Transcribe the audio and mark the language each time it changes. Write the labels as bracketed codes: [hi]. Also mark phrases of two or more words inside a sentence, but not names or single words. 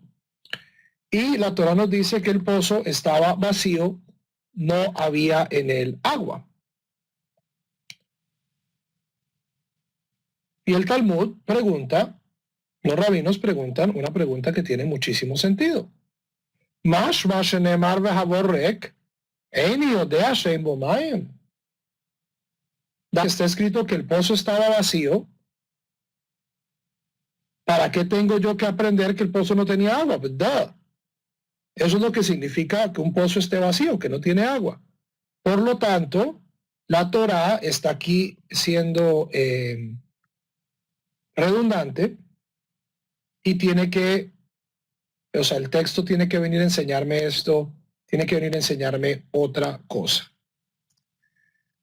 [es] Y la Torah nos dice que el pozo estaba vacío, no había en él agua. Y el Talmud pregunta, los rabinos preguntan una pregunta que tiene muchísimo sentido. [he] מה שנאמר והבור רק איני יודע שאין בו מים. [es] Está escrito que el pozo estaba vacío. ¿Para qué tengo yo que aprender que el pozo no tenía agua? Pues, duh. Eso es lo que significa que un pozo esté vacío, que no tiene agua. Por lo tanto, la Torah está aquí siendo redundante y tiene que, o sea, el texto tiene que venir a enseñarme esto, tiene que venir a enseñarme otra cosa.